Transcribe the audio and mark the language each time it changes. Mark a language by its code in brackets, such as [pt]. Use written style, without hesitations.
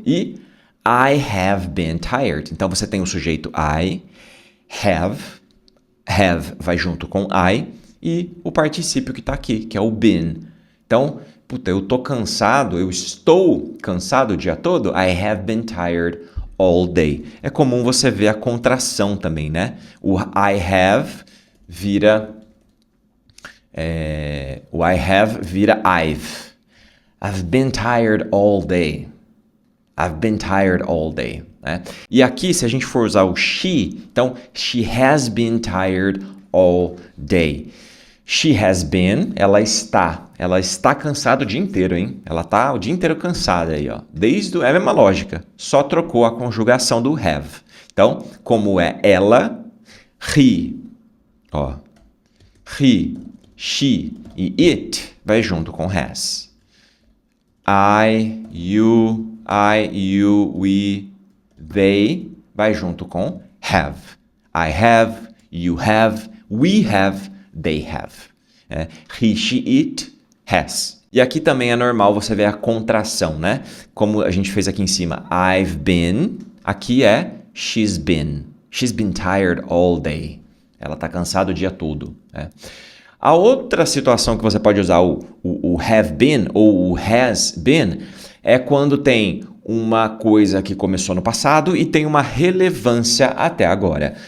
[pt] E [en] I have been tired. [pt] Então, você tem o sujeito I, have vai junto com I, e o particípio que tá aqui, que é o been. Então, puta, eu tô cansado, eu estou cansado o dia todo. [en] I have been tired all day. [pt] É comum você ver a contração também, né? O I have vira... [en] o I have vira I've. I've been tired all day. I've been tired all day. Né? [pt] E aqui, se a gente for usar o she, então, [en] she has been tired all day. She has been, [pt] ela está cansada o dia inteiro, hein? Ela está o dia inteiro cansada aí, ó. É a mesma lógica, só trocou a conjugação do have. Então, como é ela, he, ó, he, she e it vai junto com has. [en] I, you, we, they vai junto com have. I have, you have, we have, they have. He, she, it, has. [pt] E aqui também é normal você ver a contração, né? Como a gente fez aqui em cima. [en] I've been. [pt] Aqui é [en] she's been. She's been tired all day. [pt] Ela está cansada o dia todo. Né? A outra situação que você pode usar o have been ou o has been é quando tem uma coisa que começou no passado e tem uma relevância até agora.